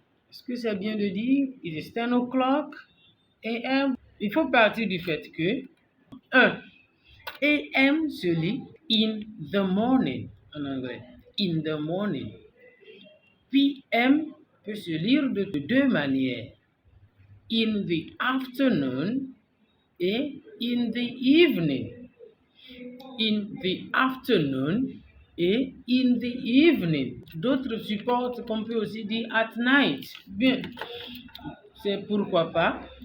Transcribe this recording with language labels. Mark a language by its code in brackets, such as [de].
[fr] Est-ce que c'est bien de dire [en] it is 10 o'clock AM? [fr] Il faut partir du fait que 1. AM se lit [en] in the morning [fr] en anglais. [en] In the morning. [fr] PM peut se lire de deux manières. [en] In the afternoon et in the evening. In the afternoon et in the evening. [fr] D'autres supportent qu'on peut aussi dire [en] at night. [fr] Bien, c'est pourquoi pas.